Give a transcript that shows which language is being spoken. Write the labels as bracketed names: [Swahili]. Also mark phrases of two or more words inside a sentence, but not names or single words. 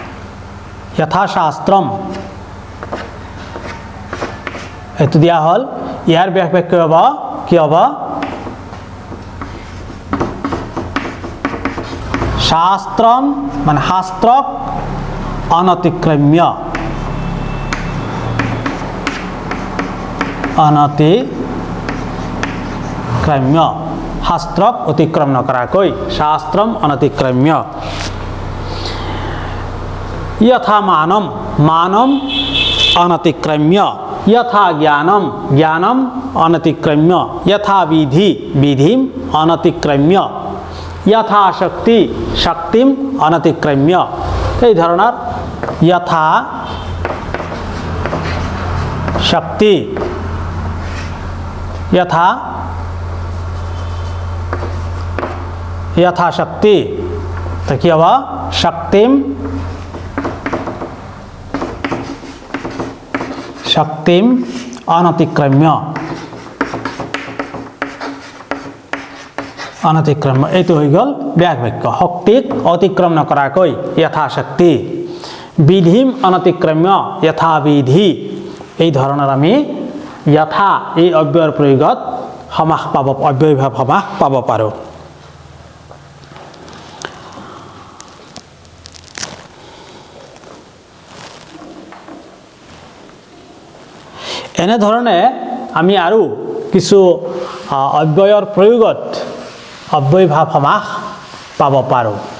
[Assamese] এইটো দিয়া হল ইয়াৰ ব্যাস বাক্য হ'ব কি হ'ব শাস্ত্ৰম মানে শাস্ত্ৰক অনতিক্ৰম্য শাস্ত্ৰক অতিক্ৰম নকৰাকৈ শাস্ত্ৰম অনতিক্ৰম্য [Sanskrit] यथा मानम मानम अनतिक्रम्य यथा ज्ञानम ज्ञानम अनतिक्रम्य यथा विधि विधिम अनतिक्रम्य यथा शक्ति शक्तिम अनतिक्रम्य [Assamese] এই ধৰণৰ [Sanskrit] यथा शक्ति यथा शक्ति तो [Assamese] কি হ'ব [Sanskrit] शक्तिम शक्तिम अनतिक्रम्य [Assamese] এইটো হৈ গ'ল ব্যাস বাক্য শক্তিক অতিক্ৰম নকৰাকৈ [Sanskrit] यथा शक्ति विधिम अनतिक्रम्य यथा विधि [Assamese] এই ধৰণৰ আমি यथा এই অব্যয়ৰ প্ৰয়োগত সমাস পাব অব্যয়ভাৱ সমাস পাব পাৰো এনে ধৰণে আমি আৰু কিছু অব্যয়ৰ প্ৰয়োগত অব্যয়ভাৱ সমাস পাব পাৰো